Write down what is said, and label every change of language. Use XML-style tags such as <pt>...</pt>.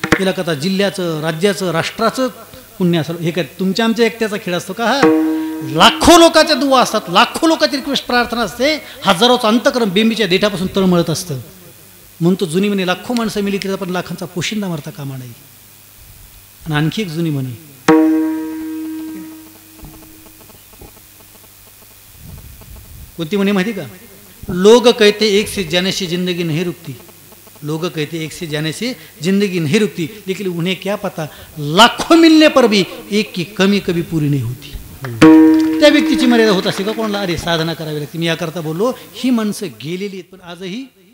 <mr>याला कथा जिल्ह्याचं, राज्याचं, राष्ट्राचं पुण्य असं. हे काय तुमच्या आमच्या एकट्याचा खेळ असतो का? हा, लाखो लोकांच्या दुवा असतात, लाखो लोकांची रिक्वेस्ट प्रार्थना असते, हजारोचं अंतकरण बेंबीच्या देठापासून तळमळत असतं. म्हणून तो जुनी म्हणे, लाखो माणसं मिली की पण लाखांचा पोशिंदा मारता कामा नाही. आणि आणखी एक जुनी म्हणे, कोणती म्हणे माहिती का?</mr> <hi>लोग कहते एक से जाने से जिंदगी नहीं रुकती, लोग कहते एक से जाने से जिंदगी नहीं रुकती, लेकिन उन्हें क्या पता लाखों मिलने पर भी एक की कमी कभी पूरी नहीं होती.</hi> <mr>त्या व्यक्तीची मर्यादा होत असते का कोणाला? अरे साधना करावी लागते. मी याकरता बोललो, ही माणसं गेलेली आहेत, पण आजही</mr>